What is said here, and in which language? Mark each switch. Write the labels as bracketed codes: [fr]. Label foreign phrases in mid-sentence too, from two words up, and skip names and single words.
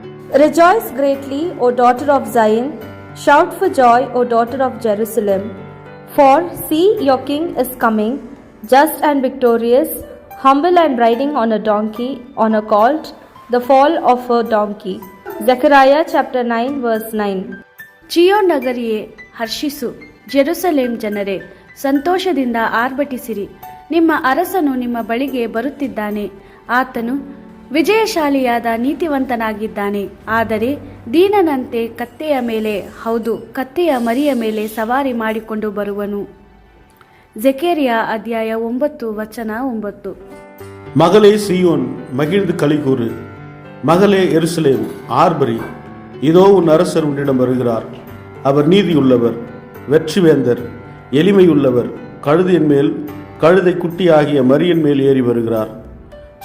[en] Rejoice greatly, O daughter of Zion. Shout for joy, O daughter of Jerusalem. For see, your king is coming, just and victorious, humble and riding on a donkey, on a colt, the fall of a donkey. Zechariah chapter 9 verse 9. [kn] ಚಿಯೋನ್ ನಗರಿಯೇ ಹರ್ಷಿಸು, ಜೆರುಸಲೇಮ್ ಜನರೇ ಸಂತೋಷದಿಂದ ಆರ್ಭಟಿಸಿರಿ. ನಿಮ್ಮ ಅರಸನು ನಿಮ್ಮ ಬಳಿಗೆ ಬರುತ್ತಿದ್ದಾನೆ. ಆತನು ವಿಜಯಶಾಲಿಯಾದ ನೀತಿವಂತನಾಗಿದ್ದಾನೆ. ಆದರೆ ದೀನನಂತೆ ಕತ್ತೆಯ ಮೇಲೆ, ಹೌದು ಕತ್ತೆಯ ಮರಿಯ ಮೇಲೆ ಸವಾರಿ ಮಾಡಿಕೊಂಡು ಬರುವನು. ಜೆಕರಿಯ ಅಧ್ಯಾಯ 9 ವಚನ 9. [ta] மகளே சீயோன் மகிழ்ந்து களிகூறு, மகளே எருசலேம் ஆர்ப்பரி. இதோ உன் அரசர் உன்னிடம் வருகிறார். அவர் நீதியுள்ளவர், வெற்றிவேந்தர், எளிமையுள்ளவர். கழுதையின் மேல், கழுதை குட்டி ஆகிய மரியின் மேல் ஏறி வருகிறார்.